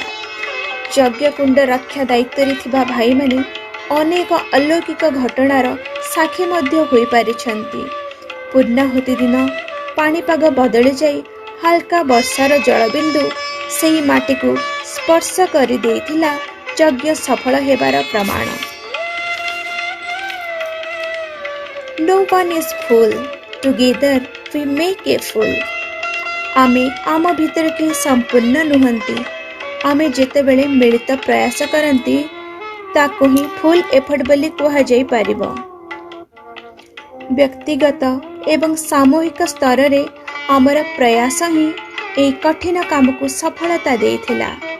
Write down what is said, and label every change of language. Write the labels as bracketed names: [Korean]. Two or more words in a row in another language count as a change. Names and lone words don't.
[Odia] ଯଜ୍ଞକୁଣ୍ଡ ରକ୍ଷା ଦାୟିତ୍ୱରେ ଥିବା ଭାଇମାନେ ଅନେକ ଅଲୌକିକ ଘଟଣାର ସାକ୍ଷୀ ମଧ୍ୟ ହୋଇପାରିଛନ୍ତି। ପୂର୍ଣ୍ଣାହୁତି ଦିନ ପାଣିପାଗ ବଦଳି ଯାଇ ହାଲକା ବର୍ଷାର ଜଳବିନ୍ଦୁ ସେହି ମାଟିକୁ ସ୍ପର୍ଶ କରିଦେଇଥିଲା ଯଜ୍ଞ ସଫଳ ହେବାର ପ୍ରମାଣ। [English] No one is full, together we make a full। [Odia] ଆମେ ଆମ ଭିତରେ କେହି ସମ୍ପୂର୍ଣ୍ଣ ନୁହନ୍ତି। ଆମେ ଯେତେବେଳେ ମିଳିତ ପ୍ରୟାସ କରନ୍ତି, ତାକୁ ହିଁ [English] full effort [Odia] ବୋଲି କୁହାଯାଇପାରିବ। ବ୍ୟକ୍ତିଗତ ଏବଂ ସାମୂହିକ ସ୍ତରରେ ଆମର ପ୍ରୟାସ ହିଁ ଏହି କଠିନ କାମକୁ ସଫଳତା ଦେଇଥିଲା।